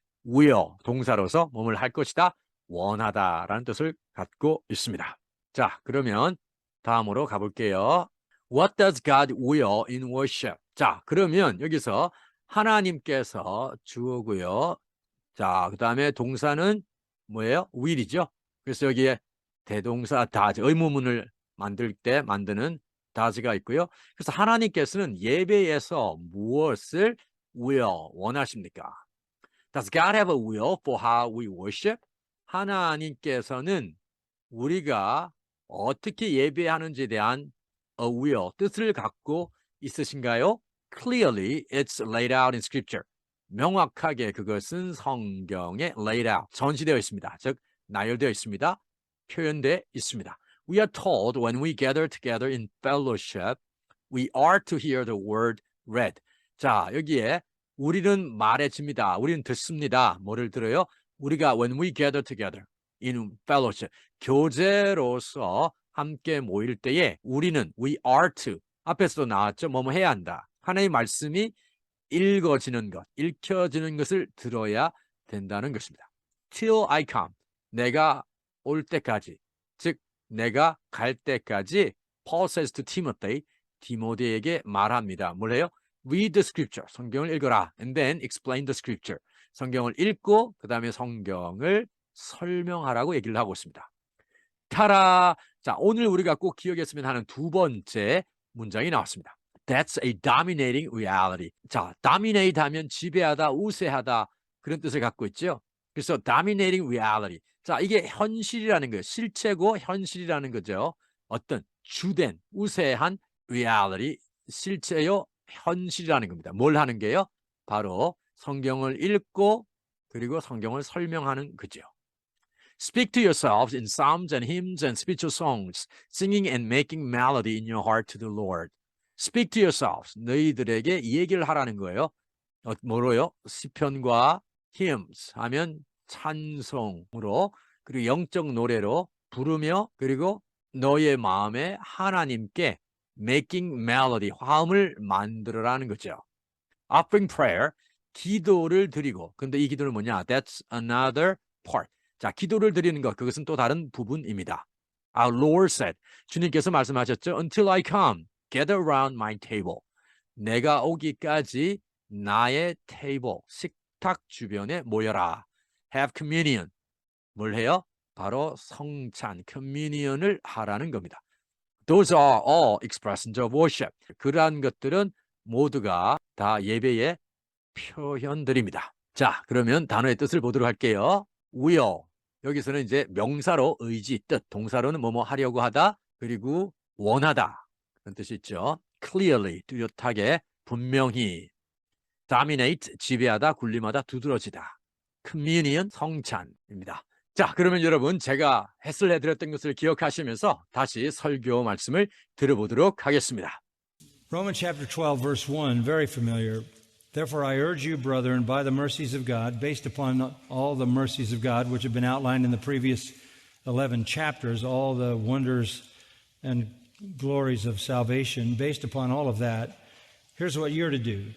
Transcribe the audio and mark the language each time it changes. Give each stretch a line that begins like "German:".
Korean: will, 동사로서 몸을 할 것이다, 원하다라는 뜻을 갖고 있습니다. 자, 그러면 다음으로 가볼게요.
English: What does God will in worship?
Korean: 자, 그러면 여기서 하나님께서 주어고요. 자, 그 다음에 동사는 뭐예요? will이죠. 그래서 여기에 대동사 does, 의문문을 만들 때 만드는 does가 있고요. 그래서 하나님께서는 예배에서 무엇을 will, 원하십니까?
English: Does God have a will for how we worship?
Korean: 하나님께서는 우리가 어떻게 예배하는지에 대한 a will, 뜻을 갖고 있으신가요?
English: Clearly, it's laid out in Scripture.
Korean: 명확하게 그것은 성경에
English: laid out,
Korean: 전시되어 있습니다. 즉, 나열되어 있습니다. 표현되어 있습니다.
English: We are told when we gather together in fellowship, we are to hear the word read.
Korean: 자, 여기에 우리는 말해집니다. 우리는 듣습니다. 뭐를 들어요? 우리가
English: when we gather together in fellowship,
Korean: 교제로서 함께 모일 때에 우리는
English: we are to,
Korean: 앞에서도 나왔죠. 뭐뭐 해야 한다. 하나님의 말씀이 읽어지는 것, 읽혀지는 것을 들어야 된다는 것입니다.
English: Till I come,
Korean: 내가 올 때까지, 즉 내가 갈 때까지
English: Paul says to Timothy,
Korean: 디모데에게 말합니다. 뭘 해요?
English: Read the scripture,
Korean: 성경을 읽어라.
English: And then explain the scripture,
Korean: 성경을 읽고 그 다음에 성경을 설명하라고 얘기를 하고 있습니다. 타라! 자, 오늘 우리가 꼭 기억했으면 하는 두 번째 문장이 나왔습니다.
English: That's a dominating reality.
Korean: 자, dominate 하면 지배하다, 우세하다 그런 뜻을 갖고 있죠. 그래서
English: dominating reality.
Korean: 자, 이게 현실이라는 거예요. 실체고 현실이라는 거죠. 어떤 주된, 우세한 reality, 실체요, 현실이라는 겁니다. 뭘 하는 게요? 바로 성경을 읽고 그리고 성경을 설명하는 거죠.
English: Speak to yourselves in psalms and hymns and spiritual songs, singing and making melody in your heart to the Lord. Speak to yourselves.
Korean: 너희들에게 이 얘기를 하라는 거예요. 뭐로요? 시편과 hymns 하면 찬송으로, 그리고 영적 노래로 부르며, 그리고 너의 마음에 하나님께
English: making melody,
Korean: 화음을 만들어라는 거죠.
English: Offering prayer,
Korean: 기도를 드리고. 근데 이 기도는 뭐냐?
English: That's another part.
Korean: 자, 기도를 드리는 것, 그것은 또 다른 부분입니다.
English: Our Lord said,
Korean: 주님께서 말씀하셨죠.
English: Until I come, gather around my table.
Korean: 내가 오기까지 나의 table, 식탁 주변에 모여라.
English: Have communion.
Korean: 뭘 해요? 바로 성찬, communion을 하라는 겁니다.
English: Those are all expressions of worship.
Korean: 그러한 것들은 모두가 다 예배의 표현들입니다. 자, 그러면 단어의 뜻을 보도록 할게요.
English: will.
Korean: 여기서는 이제 명사로 의지, 뜻, 동사로는 뭐뭐 하려고 하다, 그리고 원하다 그런 뜻이 있죠. clearly, 뚜렷하게, 분명히. dominate, 지배하다, 군림하다, 두드러지다. communion, 성찬입니다. 자, 그러면 여러분 제가 해설해드렸던 것을 기억하시면서 다시 설교 말씀을 들어보도록 하겠습니다.
English: Romans chapter 12, verse 1, very familiar. Therefore, I urge you, brethren, by the mercies of God, based upon all the mercies of God, which have been outlined in the previous 11 chapters, all the wonders and glories of salvation, based upon all of that, here's what you're to do.